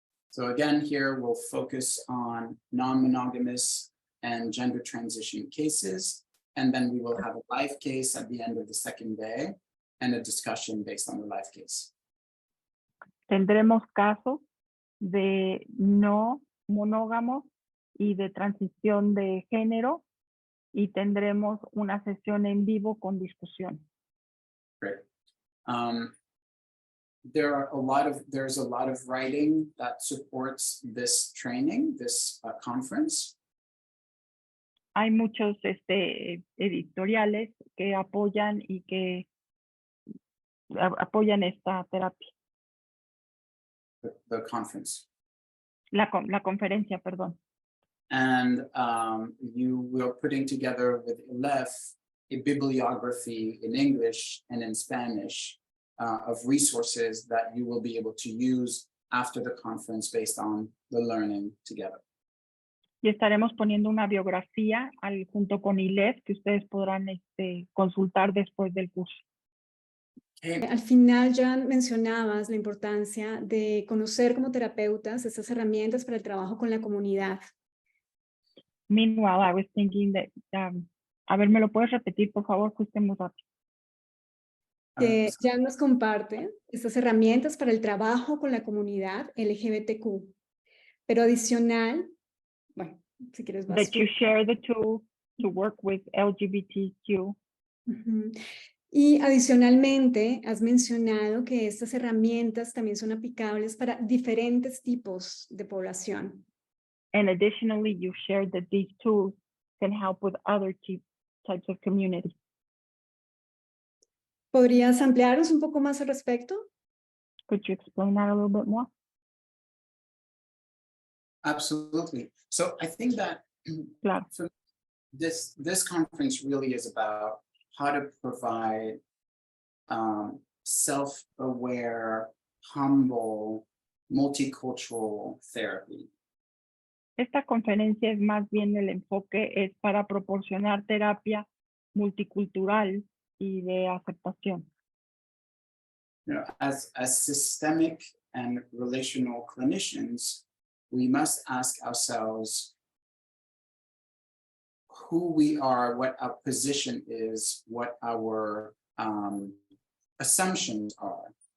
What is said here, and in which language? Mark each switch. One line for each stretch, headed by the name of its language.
English: So again, here we'll focus on non-monogamous and gender transition cases, and then we will have a life case at the end of the second day and a discussion based on the life case.
Spanish: Tendremos casos de no monógamos y de transición de género y tendremos una sesión en vivo con discusión.
English: Great. There's a lot of writing that supports this training, this conference.
Spanish: Hay muchos editoriales que apoyan y que apoyan esta terapia.
English: The conference.
Spanish: La conferencia, perdón.
English: And we're putting together with Elef a bibliography in English and in Spanish of resources that you will be able to use after the conference based on the learning together.
Spanish: Y estaremos poniendo una biografía junto con ILEF que ustedes podrán consultar después del curso. Al final, Jean, mencionabas la importancia de conocer como terapeutas estas herramientas para el trabajo con la comunidad.
English: Meanwhile, I was thinking that,
Spanish: a ver, ¿me lo puedes repetir, por favor? Justo muy rápido. Que Jean nos comparte estas herramientas para el trabajo con la comunidad LGBTQ. Pero adicional, bueno, si quieres vas.
English: That you share the tools to work with LGBTQ.
Spanish: Y adicionalmente, has mencionado que estas herramientas también son aplicables para diferentes tipos de población.
English: And additionally, you shared that these tools can help with other types of community.
Spanish: ¿Podrías ampliarnos un poco más al respecto?
English: Could you explain that a little bit more? Absolutely. So I think that
Spanish: Claro.
English: this conference really is about how to provide self-aware, humble, multicultural therapy.
Spanish: Esta conferencia es más bien el enfoque es para proporcionar terapia multicultural y de aceptación.
English: You know, as systemic and relational clinicians, we must ask ourselves who we are, what our position is, what our assumptions are.